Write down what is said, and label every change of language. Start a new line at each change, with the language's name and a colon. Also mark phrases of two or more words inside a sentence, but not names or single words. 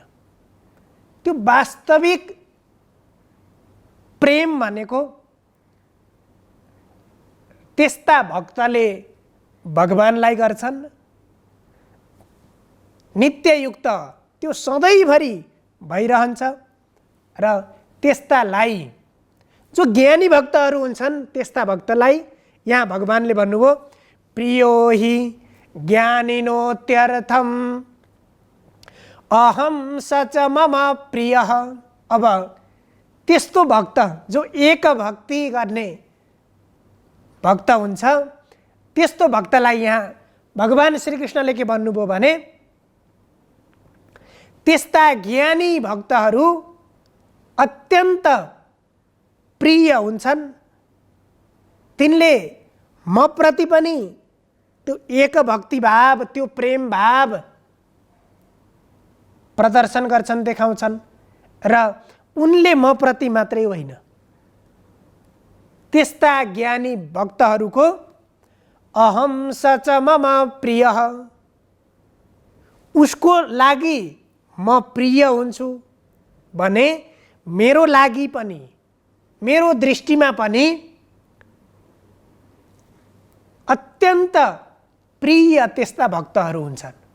Nepali: त्यो वास्तविक प्रेम भनेको त्यस्ता भक्तले भगवानलाई गर्छन्, नित्ययुक्त त्यो सधैँभरि भइरहन्छ र त्यस्तालाई, जो ज्ञानी भक्तहरू हुन्छन् त्यस्ता भक्तलाई यहाँ भगवानले भन्नुभयो
Sanskrit: प्रियो हि ज्ञानिनोत्यर्थम अहम सच मम प्रियः।
Nepali: अब त्यस्तो भक्त जो एक भक्ति गर्ने भक्त हुन्छ, त्यस्तो भक्तलाई यहाँ भगवान श्रीकृष्णले के भन्नुभयो भने त्यस्ता ज्ञानी भक्तहरू अत्यन्त प्रिय हुन्छन्, तिनले म प्रति पनि त्यो एक भक्ति भाव, त्यो प्रेम भाव प्रदर्शन गर्छन्, देखाउँछन् र उनले म प्रति मात्रै होइन, त्यस्ता ज्ञानी भक्तहरूको
Sanskrit: अहम सच मम प्रियः,
Nepali: उसको लागि म प्रिय हुन्छु भने मेरो लागि पनि, मेरो दृष्टिमा पनि अत्यन्त प्रिय त्यस्ता भक्तहरू हुन्छन्।